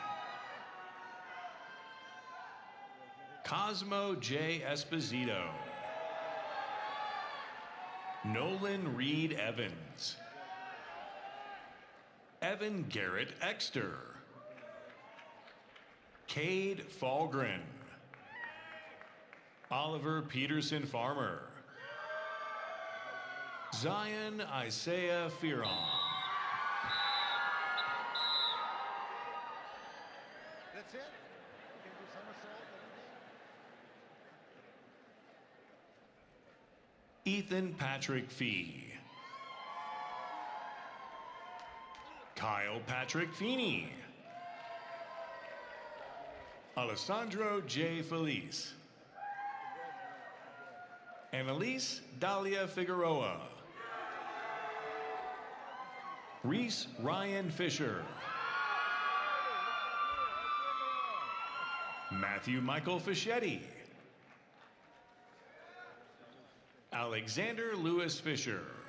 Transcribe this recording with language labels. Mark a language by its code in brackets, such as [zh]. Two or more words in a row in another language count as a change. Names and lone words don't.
[en] Cosmo J. Esposito. Nolan Reed Evans. Evan Garrett Exter. Cade Falgren. Oliver Peterson Farmer. Zion Isaiah Fearon. That's it? You can do somersault, Ethan Patrick Fee. Kyle Patrick Feeney. Alessandro J. Felice. Annalise Dahlia Figueroa. Reese Ryan Fisher. Matthew Michael Fischetti. Alexander Lewis Fisher.